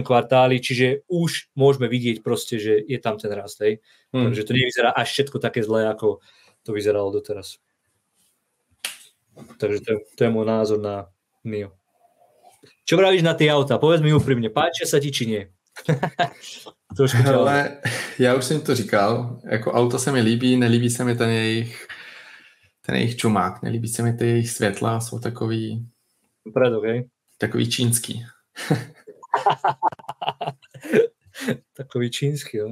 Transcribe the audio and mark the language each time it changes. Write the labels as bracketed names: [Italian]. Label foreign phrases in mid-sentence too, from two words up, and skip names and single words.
[Slovak] kvartáli, čiže už môžeme vidieť proste, že je tam ten rast, hej. Takže to nevyzerá až všetko také zlé, ako to vyzeralo doteraz. Takže to je môj názor na NIO. Čo vravíš na tie auta? Povedz mi úprimne, páčia sa ti, či nie? [Czech] Ale já už jsem to říkal, jako auto se mi líbí, nelíbí se mi ten jejich čumák, nelíbí se mi ty jejich světla, jsou takový [Slovak] Predok, hej? [Czech] Takový čínský. Takový čínsky, jo.